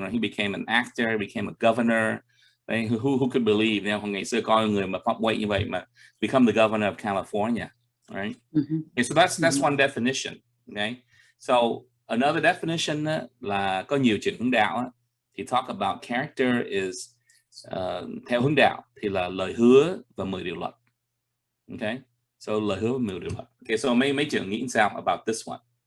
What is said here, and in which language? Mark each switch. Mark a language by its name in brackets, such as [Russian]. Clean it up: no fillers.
[English] Right? He became an actor, became a governor. Right? Who could believe? [Vietnamese] Hồi ngày xưa coi người mà pop weight như vậy mà [English] become the governor of California, [Vietnamese] right? [English] Okay, so that's one definition. Okay, so another definition [Vietnamese] là có nhiều chuyện hướng đạo thì [English] talk about character is [Vietnamese] theo hướng đạo thì là lời hứa và 10 điều luật. Okay, so lời hứa và 10 điều luật. Okay, so mấy chuyện nghĩ sao [English] about this one?